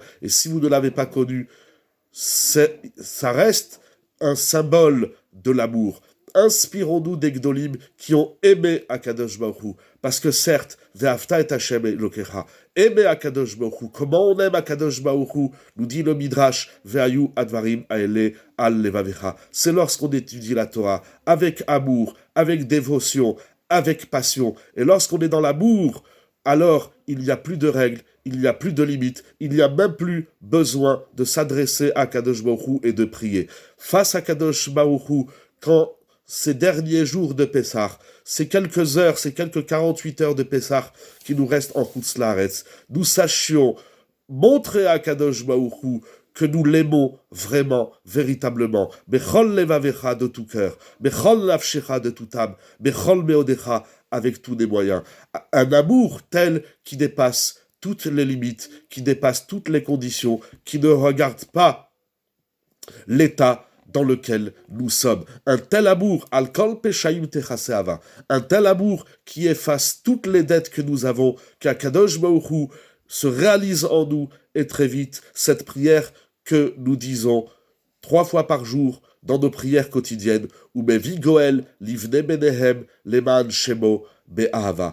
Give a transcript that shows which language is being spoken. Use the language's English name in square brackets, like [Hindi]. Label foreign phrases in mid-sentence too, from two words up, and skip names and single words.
[French] Et si vous ne l'avez pas connu, ça reste un symbole de l'amour. Inspirons-nous des Gdolim qui ont aimé [Hebrew] הקדוש ברוך הוא. [French] Parce que certes, [Hebrew] ואהבת את ה' אלוקיך, [French] aimer [Hebrew] הקדוש ברוך הוא. [French] Comment on aime [Hebrew] הקדוש ברוך הוא? [French] Nous dit le Midrash, [Hebrew] והיו הדברים האלה על לבבך. [French] C'est lorsqu'on étudie la Torah avec amour, avec dévotion, avec passion. Et lorsqu'on est dans l'amour, alors il n'y a plus de règles, il n'y a plus de limites, il n'y a même plus besoin de s'adresser à [Hebrew] קדוש ברוך הוא [French] et de prier. Face à [Hebrew] קדוש ברוך הוא, [French] quand ces derniers jours de Pessah, ces quelques heures, ces quelques 48 heures de Pessah qui nous restent en [Hebrew] חוץ לארץ, [French] nous sachions montrer à [Hebrew] קדוש ברוך הוא [French] que nous l'aimons vraiment, véritablement. [Hebrew] בכל לבבך [French] de tout cœur, [Hebrew] בכל נפשך [French] de toute âme, [Hebrew] בכל מאודך [French] avec tous les moyens. Un amour tel qui dépasse toutes les limites, qui dépasse toutes les conditions, qui ne regarde pas l'état dans lequel nous sommes. Un tel amour, [Hebrew] על כל פשעים תכסה אהבה, [French] un tel amour qui efface toutes les dettes que nous avons, qu' [Hebrew] הקדוש ברוך הוא [French] se réalise en nous, et très vite, cette prière que nous disons 3 fois par jour dans nos prières quotidiennes, [Hebrew] ומביא גואל לבני בניהם למען שמו באהבה.